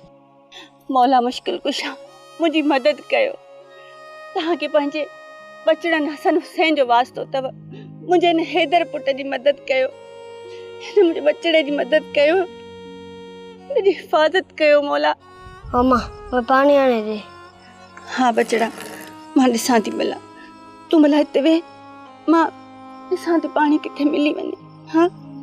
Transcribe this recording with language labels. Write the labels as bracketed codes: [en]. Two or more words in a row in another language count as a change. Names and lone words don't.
[sd] मौला मुश्किल कुशा मुंहिंजी मदद कयो। तव्हांखे पंहिंजे बचड़नि हसन हुसैन जो वास्तो अथव। मुंहिंजे हिन हैदर पुट जी मदद कयो, हिन मुंहिंजे बचड़े जी मदद कयो, मुंहिंजी हिफ़ाज़त कयो मौला। [hi] अम्मा मैं पानी आने दे। [sd] हाँ बचड़ा मां ॾिसां थी भला, तूं भला हिते वेह, मां ॾिसां थी पाणी किथे मिली वञे। हाँ